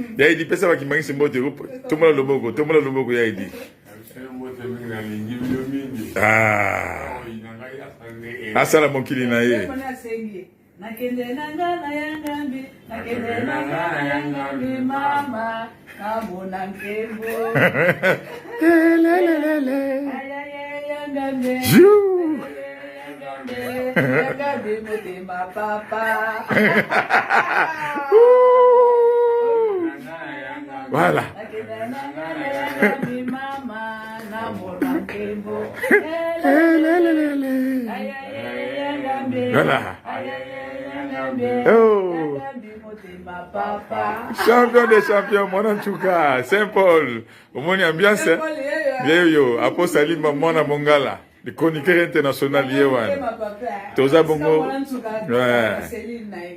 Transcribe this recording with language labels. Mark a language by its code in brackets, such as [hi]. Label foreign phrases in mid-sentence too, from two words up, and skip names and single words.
[ln] Ya Edi, pesa bakimangisi mbote. Tomola loboko, tomola loboko ya Edi. Ah. Asala mokili na ye. Nakende na nga na ya ngambi, nakende na nga na ya ngambi, mama, namona nkembo. Lelelele. Ay, ay, ay, ya ngambi. Jou. Ya ngambi, ya ngambi, motema papa. Ouh. Voilà. Nakende na nga na ya ngambi, mama, namona nkembo. Lelelele. Ay, ay, ay, ya ngambi. Voilà. Ay, ay, ay, ya ngambi. Oh. Ya ngambi, motema papa. [fr] Champion des champions, [ln] mwana ntuka, Saint Paul. Omoni ambiance, Saint Paul, eh? ye yo. Ye yo, Apo Salima, mwana Mongala. [fr] Le chroniqueur international, [ln] ye wana. Motema papa, eh. Toza bongo. Mwana ntuka, Ouais. Marceline na ye.